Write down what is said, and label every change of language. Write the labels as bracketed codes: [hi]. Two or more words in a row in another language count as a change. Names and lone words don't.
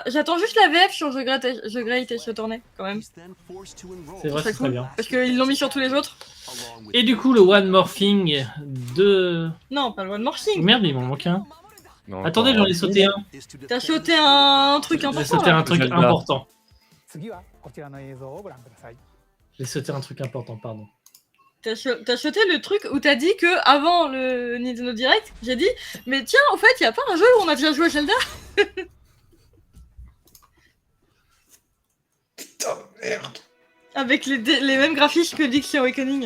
[fr] J'attends juste la VF sur The Great et Tournée, quand même. C'est vrai, Ça c'est très cool. bien. Parce qu'ils l'ont mis sur tous les autres. Et du coup, le [en] One More Thing [fr] de... Non, pas le [en] One More Thing. [fr] Merde, il m'en manque un. Non, Attendez, attends, j'en ai sauté un. T'as sauté un truc J'ai important. sauté là. un truc Zelda. important. [ja] 次はこちらの映像をご覧ください。 [fr] J'ai sauté un truc important, pardon. T'as sauté le truc où t'as dit que avant le Nintendo Direct, j'ai dit, mais tiens, en fait, y a pas un jeu où on a déjà joué à Zelda? Putain, merde. Avec les mêmes graphismes que Dixie Awakening.